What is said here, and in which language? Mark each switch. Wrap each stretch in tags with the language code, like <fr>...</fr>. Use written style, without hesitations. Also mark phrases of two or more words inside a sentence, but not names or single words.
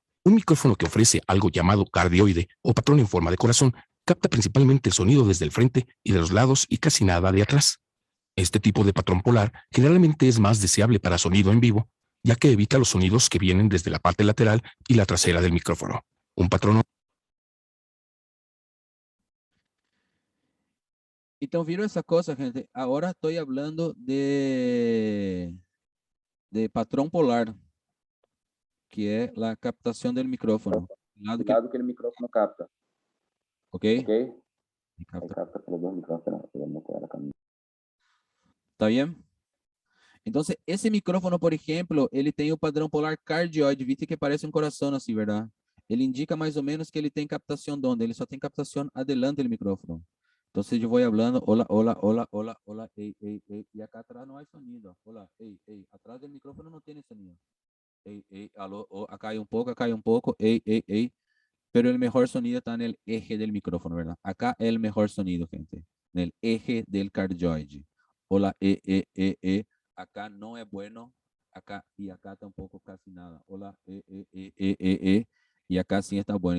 <es>Un micrófono que ofrece algo llamado cardioide o patrón en forma de corazón capta principalmente el sonido desde el frente y de los lados y casi nada de atrás. Este tipo de patrón polar generalmente es más deseable para sonido en vivo, ya que evita los sonidos que vienen desde la parte lateral y la trasera del micrófono. Un patrón</es> <pt>Então, viram essa coisa, gente? Agora estou falando de patrão polar, que é a captação do micrófono.</pt> <es>Lado El que, lado que el micrófono capta, ok? ¿ok?</es> <pt>Ele</pt> <es>Ahí capta. capta por los dos micrófonos. Podemos quedar acá.</es> <pt>Tá bem? Então, esse micrófono, por exemplo, ele tem o padrão polar cardioide, viste que parece um coração assim, verdade? Ele indica mais ou menos que ele tem captação de onde? Ele só tem captação adelante do micrófono. Então, eu vou falando,</pt> <es>hola, hola, hola, hola, hola,</es> <pt>ei, ei, ei, e acá atrás não há sonido.</pt> <es>Hola,</es> <pt>ei, ei, atrás do micrófono não tem sonido. Ei, ei, alô,</pt> <es>oh, acá hay un poco, ei, ei, ei. Pero el mejor sonido está en el eje del micrófono, ¿verdad? Acá el mejor sonido, gente, en el eje del cardioide. Hola, acá no es bueno, acá y acá tampoco casi nada. Hola, y acá sí está bueno.</es>